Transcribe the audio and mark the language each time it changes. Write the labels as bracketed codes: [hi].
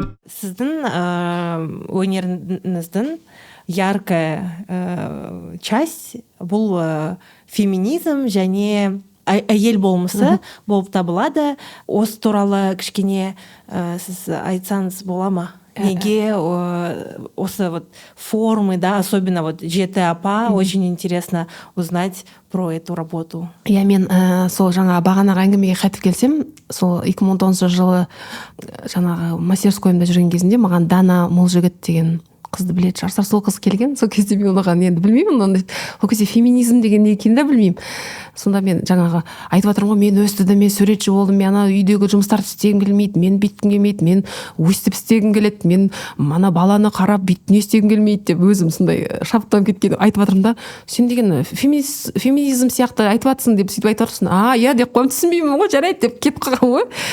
[kk] Сіздің өнеріңіздің [ru] яркая часть [kk] бұл феминизм және әйел болмысы болып табылады. Осы туралы кішкене сіз айтсаңыз бола ма? Неге осы [ru] вот формы, да, особенно вот ЖТАПа, очень интересно узнать про эту работу. [kk] Я мен сол жаңа бағанаға әңгімеге қайтып келсем, сол 2019 жылы жаңағы мастерскойымда жүрген кезінде маған Дана Молжігіт деген қызды білетін шығарсыздар, сол қыз келген, сол кезде мен оған енді білмеймін, ондай ол кезде феминизм деген не екенін де білмеймін. Сонда мен жаңағы айтып жатырмын ғой, мен өстідім, мен суретші болдым, мен ана үйдегі жұмыстарды істегім келмейді, мен бүйткім келмейді, мен өстіп істегім келеді, мен ана баланы қарап бүйтіп не істегім келмейді деп өзім сондай шабыттанып кеткен айтып жатырмын да, сен деген феминизм сияқты айтып жатсың деп сөйтіп айтып жатырсың, иә деп қойып түсінбеймін ғой, жарайды деп кетіп қалған ғой.